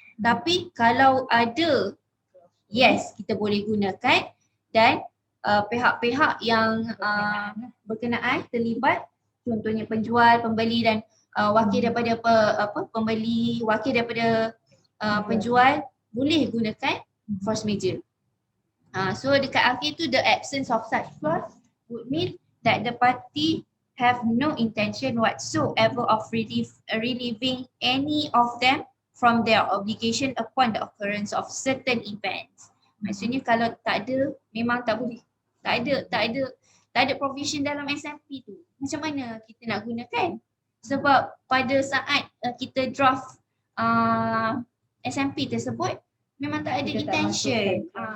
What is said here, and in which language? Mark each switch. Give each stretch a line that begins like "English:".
Malay: Tapi kalau ada, yes, kita boleh gunakan dan pihak-pihak yang berkenaan terlibat, contohnya penjual, pembeli dan wakil daripada pembeli, wakil daripada penjual boleh gunakan force major. So dekat akhir tu,
English: the absence of such clause would mean that the party have no intention whatsoever of relieving any of them from their obligation upon the occurrence of certain events.
Malay: Maksudnya kalau tak ada, memang tak boleh. Tak ada provision dalam SMP tu. Macam mana kita nak gunakan? Sebab pada saat kita draft SMP tersebut, memang tak ada intention.